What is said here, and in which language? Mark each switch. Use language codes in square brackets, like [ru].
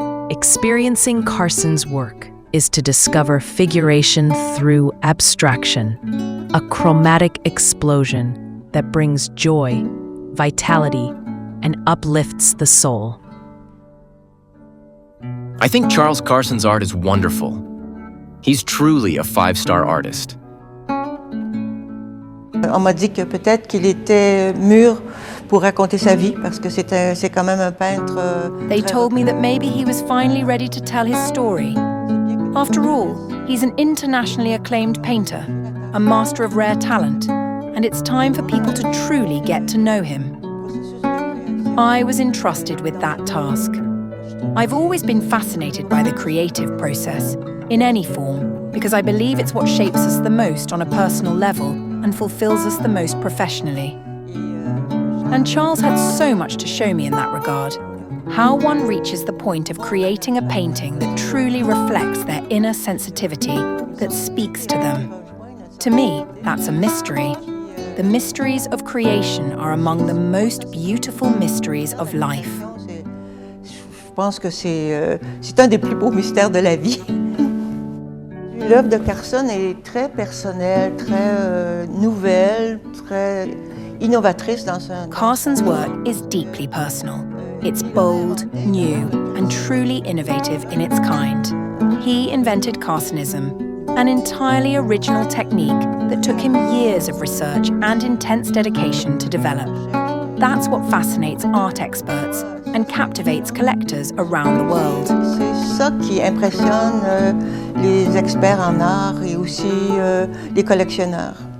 [en] Experiencing Carson's work is to discover figuration through abstraction, a chromatic explosion that brings joy, vitality, and uplifts the soul. I think Charles Carson's art is wonderful. He's truly a five-star artist. [fr] On m'a dit que peut-être qu'il était mûr pour raconter sa vie parce que c'est quand même un peintre. [en] They told me that maybe he was finally ready to tell his story. After all, he's an internationally acclaimed painter, a master of rare talent, and it's time for people to truly get to know him. I was entrusted with that task. I've always been fascinated by the creative process, in any form, because I believe it's what shapes us the most on a personal level and fulfills us the most professionally. And Charles had so much to show me in that regard. How one reaches the point of creating a painting that truly reflects their inner sensitivity, that speaks to them. To me, that's a mystery. The mysteries of creation are among the most beautiful mysteries of life. [fr] Je pense que c'est un des plus beaux mystères de la vie. L'œuvre de Carson est très personnelle, très nouvelle, très innovatrice dans un... [en] Carson's work is deeply personal. It's bold, new, and truly innovative in its kind. He invented Carsonism, an entirely original technique that took him years of research and intense dedication to develop. That's what fascinates art experts and captivates collectors around the world. [fr] C'est ça qui impressionne les experts en art et aussi les collectionneurs.